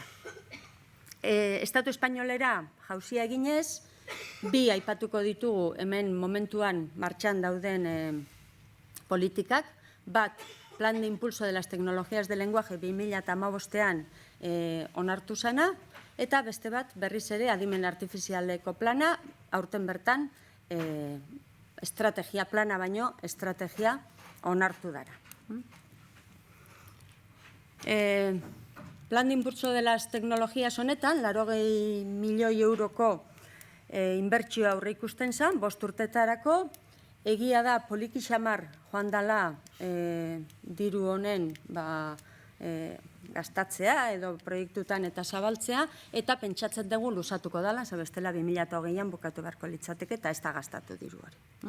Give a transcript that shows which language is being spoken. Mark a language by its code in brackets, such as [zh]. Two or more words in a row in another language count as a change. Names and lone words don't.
[eu] Estatu Espainolera jauzia eginez, bi aipatuko ditugu hemen momentuan martxan dauden politikak, bat, Plan de Impulso de las Tecnologías del Lenguaje 2015an onartu zana, eta beste bat berriz ere adimen artifizialeko plana, aurten bertan estrategia plana baino, estrategia onartu dara. Plan de Impulso de las Tecnologías honetan, 80 milioi euroko inbertsioa aurre ikusten zen, 5 urtetarako, egia da poliki xamar joan dela diru honen gastatzea edo proiektutan eta zabaltzea, eta pentsatzen dugu luzatuko dela, bestela 2020an bukatu beharko litzateke eta ez da gastatu diru hori.